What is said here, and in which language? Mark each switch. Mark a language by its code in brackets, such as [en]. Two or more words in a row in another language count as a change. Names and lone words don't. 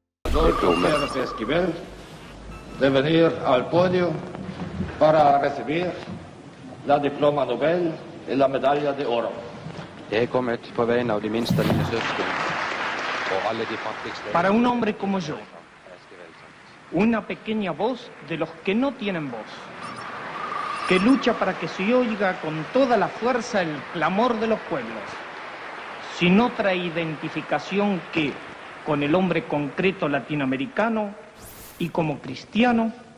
[es] Gutiérrez Esquivel de venir al podio para recibir la diploma Nobel y la medalla de oro. [no] Jeg er kommet på vegne av de minste av mine søsken og alle de fattigste. [es] Para un hombre como yo, una pequeña voz de los que no tienen voz, que lucha para que se oiga con toda la fuerza el clamor de los pueblos, sin otra identificación que con el hombre concreto latinoamericano y como cristiano.